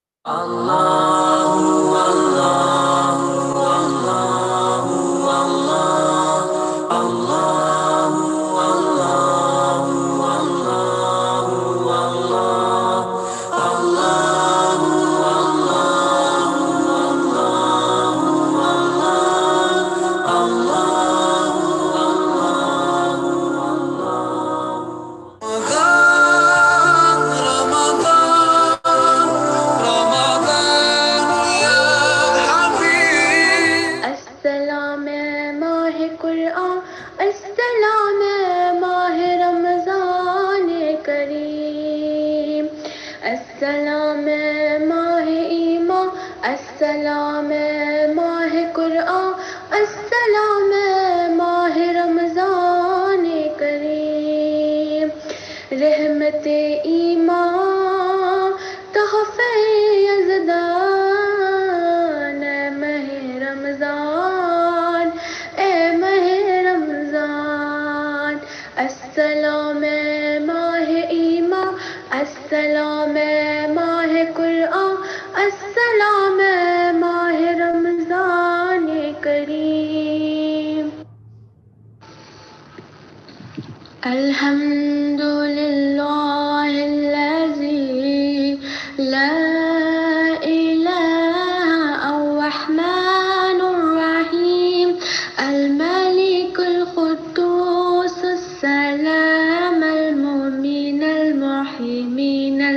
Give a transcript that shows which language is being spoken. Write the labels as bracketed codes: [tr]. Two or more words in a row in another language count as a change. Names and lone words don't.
[ar] الله، الله، الله، الله، الله، الله، الله، الله، الله، الله، الله, [ur] السلام ماه قرآن السلام ماه رمضان كريم السلام ماه إيمان السلام ماه قرآن السلام ماه رمضان كريم رحمت ایمان تحفہ یزدان اے ماہ رمضان السلام ماہ ایمان السلام ماہ قرآن السلام ماہ رمضان کریم [ar] الحمد لله الذي لا إله الرحمن الرحيم الملك القدوس السلام المؤمن المحيمين